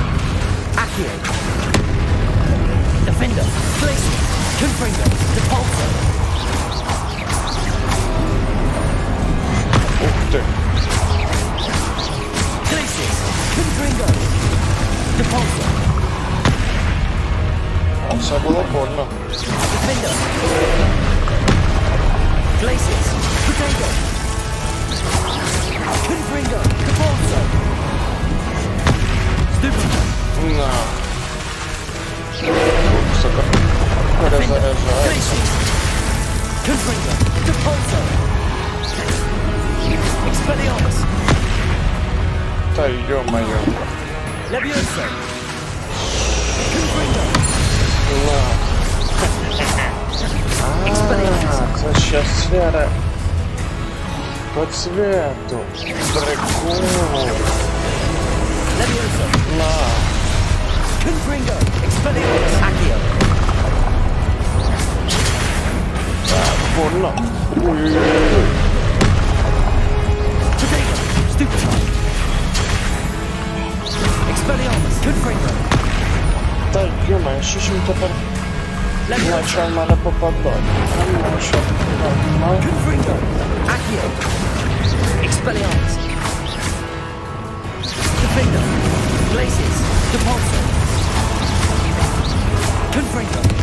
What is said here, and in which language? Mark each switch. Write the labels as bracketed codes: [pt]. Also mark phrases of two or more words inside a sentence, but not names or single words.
[uk] Accio! Defender! Glacius! Confringo! Depulso! Ух ти. Glacius! Confringo! Depulso! А це було больно. Defender! Glacius! Potato! Confringo! Depulso! Stupid! На. Сука. Перезаряджається. Glacius! Confringo! Depulso! Expelliarmus! Та ё-моё. Levioso! Confringo! На. Це ще сфера [ru] по цвету. [uk] Прикол. Levioso! На. Confringo! Expelliarmus! Accio! Больно. Ой-ой-ой. Potato! Stupid! Expelliarmus! Confringo! Та ё-моё, що ж він тепер почав мене попадати? Confringo! Accio! Expelliarmus! Defender! Glacius! Depulso! Confringo!